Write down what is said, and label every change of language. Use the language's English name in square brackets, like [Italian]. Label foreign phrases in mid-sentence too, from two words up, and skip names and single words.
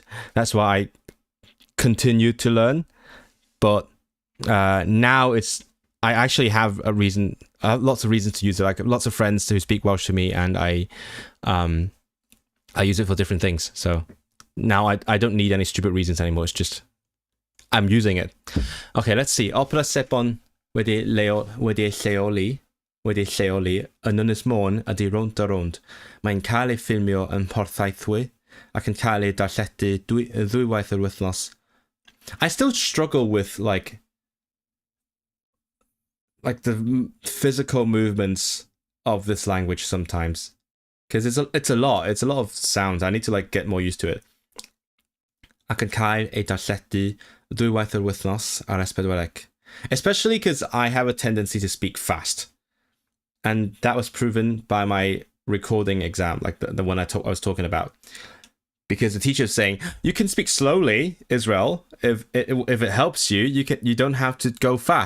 [English] That's why I continue to learn. But now I actually have lots of reasons to use it. Like lots of friends who speak Welsh to me, and I use it for different things. So now I don't need any stupid reasons anymore. It's just I'm using it. Okay, let's see. [Welsh] Opera Sepon wedi lleoli yn Ynys Môn ydy rownd a rownd. Mae'n cael ei ffilmio yn Porthaethwy ac yn cael ei darlledu ddwywaith yr wythnos. [English] I still struggle with like the physical movements of this language sometimes, because it's a lot of sounds. I need to like get more used to it. [Welsh] Ac yn cael ei darlledu ddwywaith yr wythnos ar S4C. [English] Especially because I have a tendency to speak fast. And that was proven by my recording exam, like the one I was talking about. Because the teacher is saying, you can speak slowly, Israel, if it helps you. You don't have to go fast.